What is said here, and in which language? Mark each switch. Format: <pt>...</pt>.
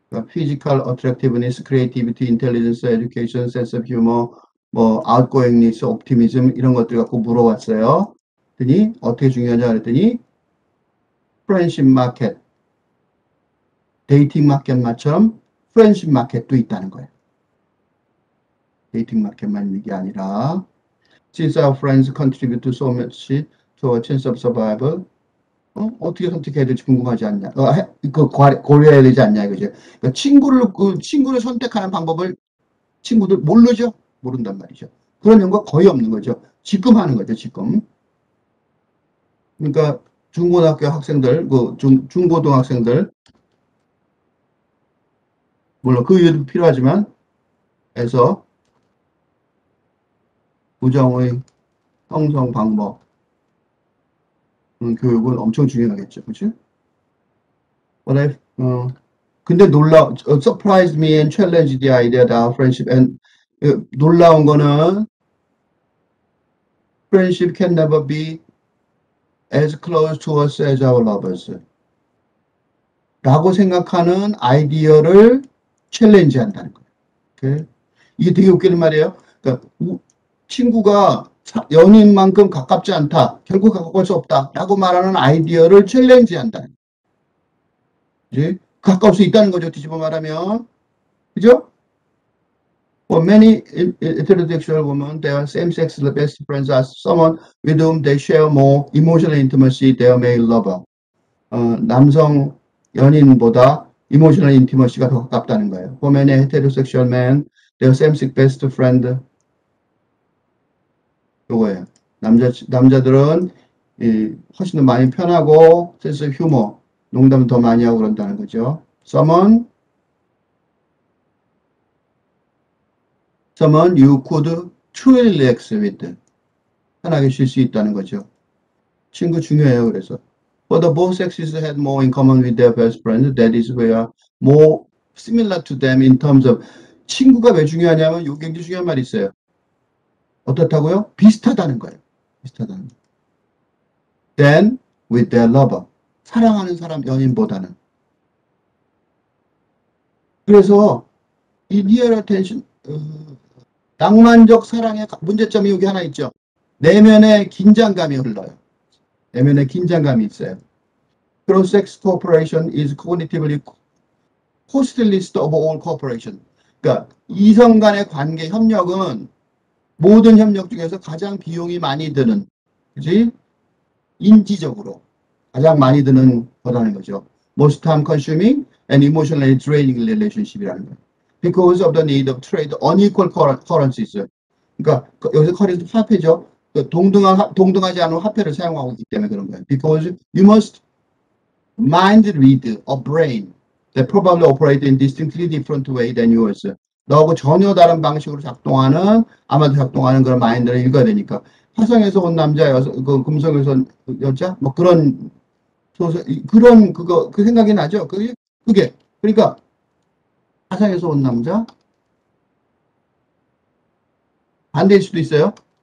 <en>Physical attractiveness, creativity, intelligence, education, sense of humor, 뭐 outgoingness, optimism</en> <ko>이런 것들 갖고 물어봤어요. 그랬더니 어떻게 중요하냐 그랬더니</ko> <en>friendship market,</en> <ko>데이팅 마켓만처럼 friendship 마켓도 있다는 거예요. 데이팅 마켓만 있는 게 아니라</ko> <en>Since our friends contribute so much to a chance of survival,</en> <ko>어떻게 선택해야 될지 궁금하지 않냐? 고려해야 되지 않냐 이거죠. 그러니까 친구를 선택하는 방법을 친구들 모르죠? 모른단 말이죠. 그런 연구가 거의 없는 거죠. 지금 하는 거죠, 지금. 그러니까 중고등학교 학생들, 중고등학생들, 물론 그 이유도 필요하지만, 해서 우정의 형성 방법, 교육은 엄청 중요하겠죠, 그렇지?</ko> <en>근데 surprised me and challenged the idea that our friendship and</en> <ko>놀라운 거는</ko> <en>friendship can never be as close to us as our lovers.</en> <ko>라고 생각하는 아이디어를 챌린지 한다는 거예요. 오케이? 이게 되게 웃기는 말이에요. 그러니까 친구가 연인만큼 가깝지 않다. 결국 가까울 수 없다. 라고 말하는 아이디어를 챌린지 한다는 거예요. 가까울 수 있다는 거죠. 뒤집어 말하면. 그죠?</ko> <en>For many heterosexual women, their same-sex best friends are someone with whom they share more emotional intimacy than their male lover.</en> <ko>남성 연인보다</ko> <en>emotional intimacy</en> <ko>가 더 가깝다는 거예요.</ko> <en>For many heterosexual men, their same-sex best friend</en> <ko>요거예요. 남자들은 훨씬 더 많이 편하고 센스 휴머, 농담 더 많이 하고 그런다는 거죠.</ko> <en>Someone you could truly relax with.</en> <ko>편하게 쉴 수 있다는 거죠. 친구 중요해요.</ko> <en>그래서 For the both sexes had more in common with their best friends. That is where more similar to them in terms of</en> <ko>친구가 왜 중요하냐면 요 굉장히 중요한 말이 있어요. 어떻다고요? 비슷하다는 거예요. 비슷하다는 거예요.</ko> <en>Then with their lover.</en> <ko>사랑하는 사람 연인보다는. 그래서 이</ko> <en>real attention</en> <ko>낭만적 사랑의 문제점이 여기 하나 있죠. 내면의 긴장감이 흘러요. 내면에 긴장감이 있어요.</ko> <en>Cross-sex cooperation is cognitively costliest of all cooperation.</en> <ko>그러니까 이성 간의 관계 협력은 모든 협력 중에서 가장 비용이 많이 드는, 그지? 인지적으로 가장 많이 드는 거라는 거죠.</ko> <en>Most time consuming and emotionally draining relationship이라는 거예요. Because of the need of trade unequal currencies.</en> <ko>그러니까 여기서 커리는 화폐죠. 동등하지 않은 화폐를 사용하고 있기 때문에 그런 거예요.</ko> <en>Because you must mind read a brain that probably operate in distinctly different way than yours.</en> <ko>너하고 전혀 다른 방식으로 아마도 작동하는 그런 마인드를 읽어야 되니까. 화성에서 온 남자, 금성에서 온 여자, 뭐 그런 소설, 그 생각이 나죠. 그게. 그러니까, 화성에서 온 남자, 반대일 수도 있어요.</ko>